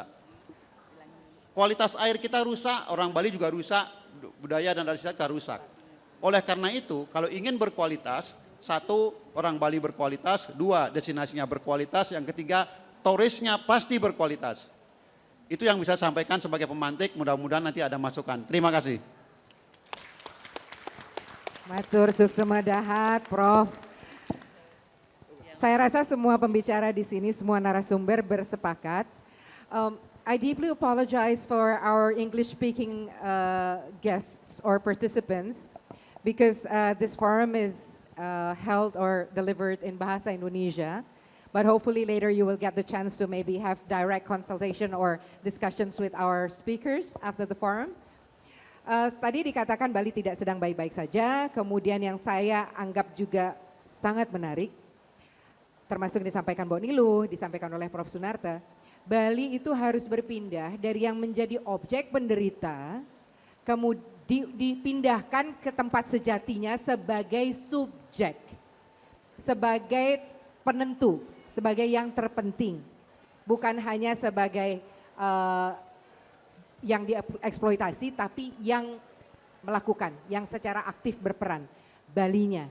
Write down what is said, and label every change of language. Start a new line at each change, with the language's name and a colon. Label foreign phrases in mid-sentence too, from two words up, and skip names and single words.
Indonesian: Kualitas air kita rusak, orang Bali juga rusak, budaya dan adat istiadat kita rusak. Oleh karena itu, kalau ingin berkualitas, 1, orang Bali berkualitas, 2, destinasinya berkualitas, yang ketiga, turisnya pasti berkualitas. Itu yang bisa saya sampaikan sebagai pemantik, mudah-mudahan nanti ada masukan. Terima kasih.
Balinese: Matur suksema dahat, Prof.
Indonesian: Saya rasa semua pembicara di sini, semua narasumber bersepakat.
English: I deeply apologize for our English-speaking guests or participants because this forum is held or delivered in Bahasa Indonesia. But hopefully later you will get the chance to maybe have direct consultation or discussions with our speakers after the forum.
Indonesian: Tadi dikatakan Bali tidak sedang baik-baik saja, kemudian yang saya anggap juga sangat menarik, termasuk disampaikan Mbak Niluh, disampaikan oleh Prof. Sunarta, Bali itu harus berpindah dari yang menjadi objek penderita, kemudian dipindahkan ke tempat sejatinya sebagai subjek, sebagai penentu, sebagai yang terpenting, bukan hanya sebagai yang dieksploitasi, tapi yang melakukan, yang secara aktif berperan, Balinya.